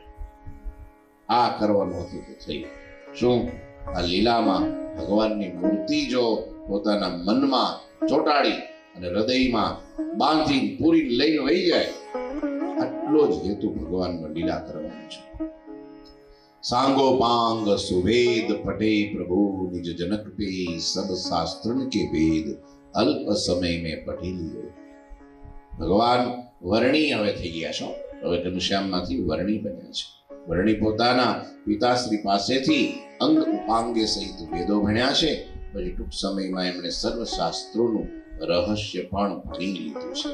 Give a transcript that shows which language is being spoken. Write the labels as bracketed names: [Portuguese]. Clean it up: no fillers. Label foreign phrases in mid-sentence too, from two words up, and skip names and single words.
[Gujarati] આ કરવાનું હતું તો થઈ. શું આ લીલામાં ભગવાનની મૂર્તિ જો પોતાના મનમાં ચોંટાડી અને હૃદયમાં બાંધી પૂરી લઈને વહી જાય, આટલો જ હેતુ ભગવાનનો લીલા કરવાનો છે. [Braj] सांगो पांग सुवेद पटे प्रभु निज जनक पे सब शास्त्रन के वेद अल्प समय में पढ़ी लियो. [Gujarati] ભગવાન વર્ણી હવે થઈ ગયા છો. હવે ઘનશ્યામમાંથી વર્ણી બન્યા છે. વર્ણી પોતાના પિતાશ્રી પાસેથી અંગ ઉપાંગે સહિત વેદો ભણ્યા છે. પછી ટૂંક સમયમાં એમણે સર્વ શાસ્ત્રોનું રહસ્ય પણ ભણી લીધું છે.